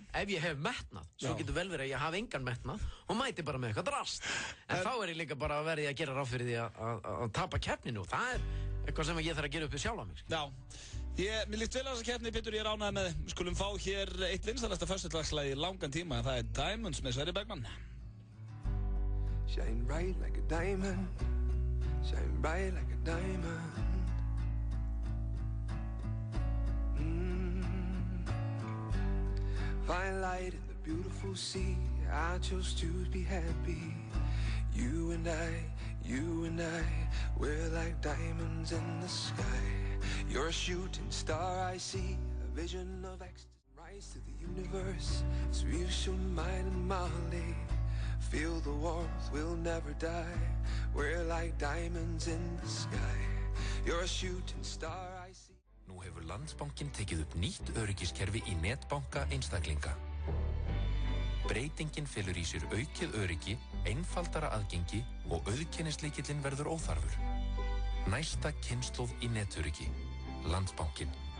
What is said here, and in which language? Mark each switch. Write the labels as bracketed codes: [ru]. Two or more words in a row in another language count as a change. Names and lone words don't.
[is] Ef ég hef metnað, svo getur vel verið að ég hafa engan metnað og mæti bara með eitthvað drast. En þá er ég líka bara að verði að gera ráð fyrir því að tapa keppninu og það er eitthvað sem ég þarf að gera upp við sjálf á mig. Já. Mér líst vel á þessa keppni, Pétur, ég er ánægður með þig. Við skulum fá hér eitt vinsælasta föstudagslagið í langan tíma, en það er Diamonds með Sverrir Bergman. [en] Shine bright like a diamond. Shine bright like a diamond. Find light in the beautiful sea. I chose to be happy. You and I, we're like diamonds in the sky. You're a shooting star I see, a vision of ecstasy. Rise to the universe, as we show mine and Molly. Feel the warmth, we'll never die. We're like diamonds in the sky. You're a shooting star I see. [is] Nú hefur Landsbankinn tekið upp nýtt öryggiskerfi í netbanka einstaklinga. Breytingin felur í sér aukið öryggi, einfaldara aðgengi og auðkennislykillinn verður óþarfur. Næsta kynslóð í netöryggi. Landsbankinn.